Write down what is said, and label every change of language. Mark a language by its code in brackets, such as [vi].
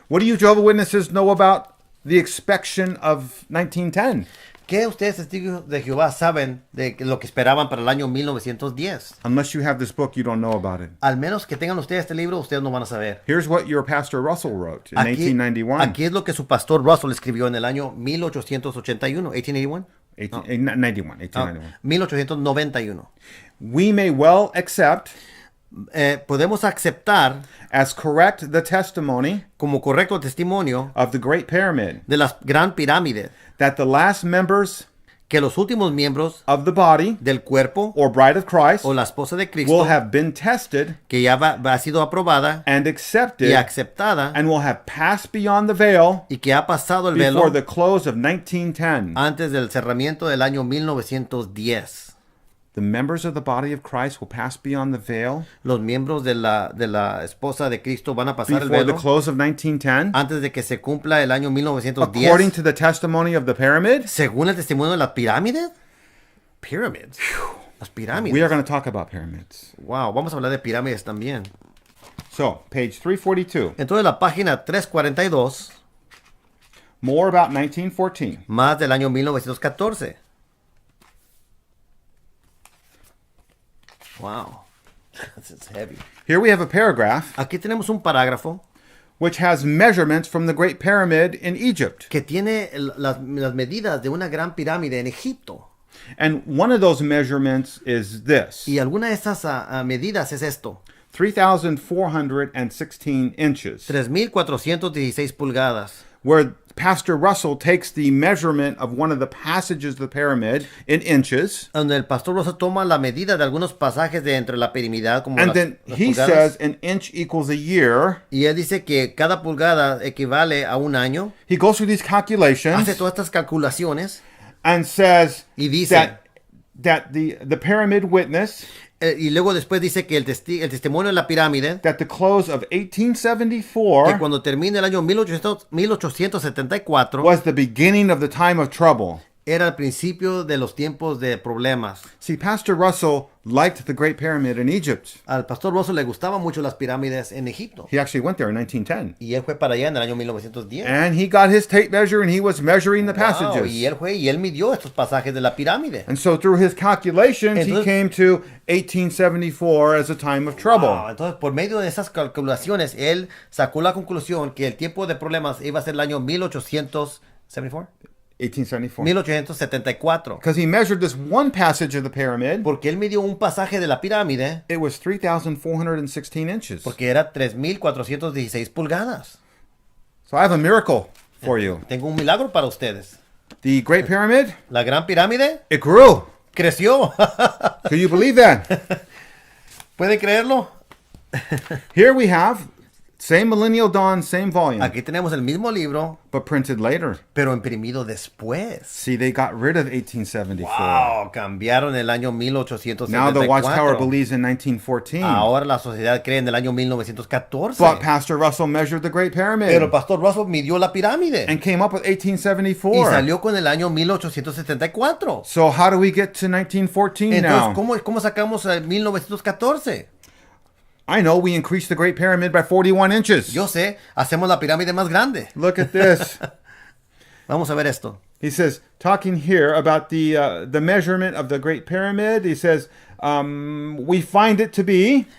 [en] What do you Jehovah's Witnesses know about the expectation of 1910? [es] ¿Qué ustedes, testigos de Jehová, saben de lo que esperaban para el año 1910? [en] Unless you have this book, you don't know about it. [es] Al menos que tengan ustedes este libro, ustedes no van a saber. [en] Here's what your pastor Russell wrote in [es] Aquí, [en] 1891. [es] aquí es lo que su pastor Russell escribió en el año 1881, 1881, 1891. 1891. 1891. [en] We may well accept [es] podemos aceptar [en] as correct the testimony [es] como correcto el testimonio [en] of the Great Pyramid, [es] de la gran pirámide, [en] that the last members [es] que los últimos miembros [en] of the body [es] del cuerpo [en] or bride of Christ [es] o la esposa de Cristo, [en] will have been tested [es] que ya ha sido aprobada [en] and accepted [es] y aceptada, [en] and will have passed beyond the veil [es] y que ha pasado el velo [en] before the close of 1910. [es] antes del cerramiento del año 1910. [en] The members of the body of Christ will pass beyond the veil [es] Los miembros de la esposa de Cristo van a pasar el [en] before the [es] velo [en] close of 1910, [es] antes de que se cumpla el año 1910. [en] according to the testimony of the pyramid. [es] Según el testimonio de la pirámide. Pyramids. Las pirámides. [en] We are going to talk about pyramids. [es] Wow, vamos a hablar de pirámides también. [en] So, page 342. [es] Entonces la página 342, [en] More about 1914. [es] más del año 1914. [en] Wow. This is heavy. Here we have a paragraph [es] Aquí tenemos un parágrafo [en] which has measurements from the Great Pyramid in Egypt. [es] que tiene las medidas de una gran pirámide en Egipto. [en] And one of those measurements is this: [es] Y alguna de esas medidas es esto. [en] 3,416 inches, [es] 3,416 pulgadas. [en] where Pastor Russell takes the measurement of one of the passages of the pyramid in inches, [es] Donde el pastor Rosa toma la medida de algunos pasajes de entre la piramidad como [en] and [es] las, [en] then [es] las [en] he [es] pulgadas. [en] says an inch equals a year. [es] Y él dice que cada pulgada equivale a un año. [en] He goes through these calculations [es] Hace todas estas calculaciones [en] and says [es] y dice, [en] that the pyramid witness [es] y luego después dice que el testimonio de la pirámide, [en] that the close of [es] que 1874 cuando termine el año 1874, [en] was the beginning of the time of trouble. [es] era el principio de los tiempos de problemas. [en] See, Pastor Russell liked the Great Pyramid in Egypt. [es] Al pastor Rosso le gustaban mucho las pirámides en Egipto. [en] He actually went there in 1910. [es] Y él fue para allá en el año 1910. [en] And he got his tape measure and he was measuring the Wow, passages. [es] y él fue y él midió estos pasajes de la pirámide. [en] And so through his calculations, he [es] Entonces- [en] came to 1874 as a time of trouble. [es] Wow, entonces, por medio de esas calculaciones, él sacó la conclusión que el tiempo de problemas iba a ser el año 1874. 1874. 1874. [en] Because he measured this one passage of the pyramid. [es] Porque él midió un pasaje de la pirámide [en] It was 3,416 inches. [es] porque era 3,416 pulgadas. [en] So I have a miracle for you. [es] Tengo un milagro para ustedes. [en] The Great Pyramid, [es] La gran pirámide [en] it grew. [es] creció. [en] Can you believe that? [es] ¿Pueden creerlo? [en] Here we have same Millennial Dawn, same volume, [es] Aquí tenemos el mismo libro, [en] but printed later. [es] pero imprimido después. [en] See, they got rid of 1874. [es] Wow, cambiaron el año [en] Now the Watchtower 1874. believes in 1914. [es] Ahora la sociedad cree en el año 1914. [en] But Pastor Russell measured the Great Pyramid [es] Pero el pastor Russell midió la pirámide [en] and came up with [es] y 1874. salió con el año 1874. [en] So how do we get to 1914 [es] Entonces, [en] now? [es] ¿cómo sacamos el 1914? [en] I know we increased the Great Pyramid by 41 inches. [es] Yo sé, hacemos la pirámide más grande. [en] Look at this. [es] Vamos a ver esto. [en] He says, talking here about the measurement of the Great Pyramid, he says, we find it to be